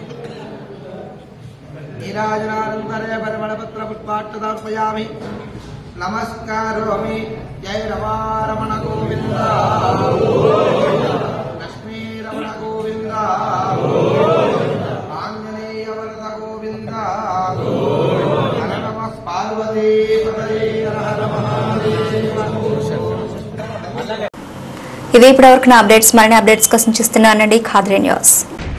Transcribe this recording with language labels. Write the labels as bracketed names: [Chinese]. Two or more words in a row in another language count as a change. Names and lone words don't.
[Sanskrit] नीराजनानन्तरे परिमलपत्रपुष्पाक्षतार्पयामि नमस्कारोमि जय रमारमण गोविन्द लक्ष्मी रमण गोविन्द आञ्जनेय वरद गोविन्द हर नमः पार्वती पतये हर हर महादेव [Telugu] ఇదే ఇప్పటివరకు నా అప్డేట్స్ మరిన్ని అప్డేట్స్ కోసం చూస్తున్నానండి ఖాద్రి న్యూస్.